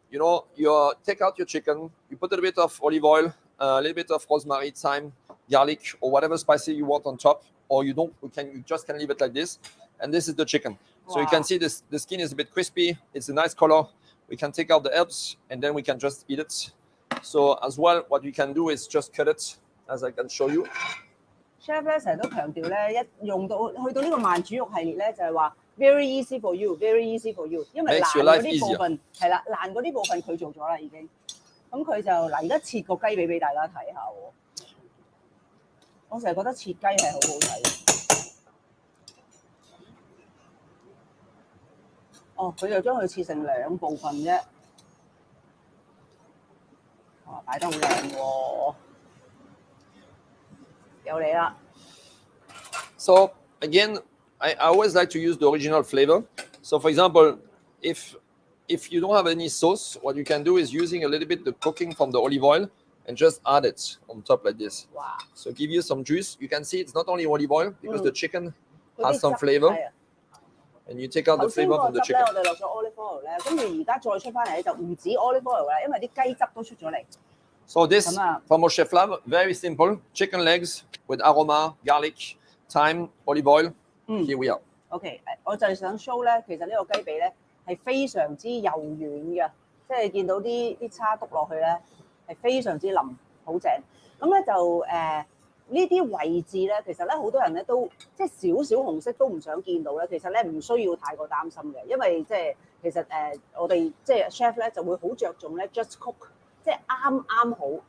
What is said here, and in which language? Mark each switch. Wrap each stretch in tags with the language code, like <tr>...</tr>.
<en>You take out your chicken, you put a little bit of olive oil, a little bit of rosemary, thyme, garlic, or whatever spicy you want on top, or you just can leave it like this. And this is the chicken. So you can see the skin is a bit crispy. It's a nice color. We can take out the herbs, and then we can just eat it. So as well, what we can do is just cut it, as I can show you.</en> <yue>Chef 咧成日都強調咧，一用到去到呢個慢煮肉系列咧，就係話</yue> <en>very easy for you，very easy for you，</en> <yue>因為爛嗰啲部分係啦，爛嗰啲部分佢做咗啦已經。咁佢就嗱，而家切個雞髀俾大家睇下喎。我成日覺得切雞係好好睇。哦，佢就將佢切成2部分啫。哇，擺得好靚喎！有你啦。</yue> <en>So again, I always like to use the original flavor. So for example, if you don't have any sauce, what you can do is using a little bit the cooking from the olive oil and just add it on top like this. Wow. So give you some juice. You can see it's not only olive oil because the chicken has some flavor. And you take out the flavor from the chicken.</en> <yue>我哋落咗 olive oil 咧，跟住而家再出翻嚟就唔止 olive oil 啦，因為啲雞汁都出咗嚟。</yue> <en>So this from our chef lab, very simple. Chicken legs with aroma, garlic, thyme, olive oil. Here we are.</en> <yue>OK， 我就係想 show 咧，其實呢個雞髀咧係非常之柔軟嘅，即係見到啲叉篤落去咧係非常之腍，好正。咁咧就呢啲位置咧，其實咧好多人咧都即係少少紅色都唔想見到咧。其實咧唔需要太過擔心嘅，因為即係其實我哋即係 chef 咧就會好着重咧</yue> <en>just cook，</en> <yue>即係啱好。</yue>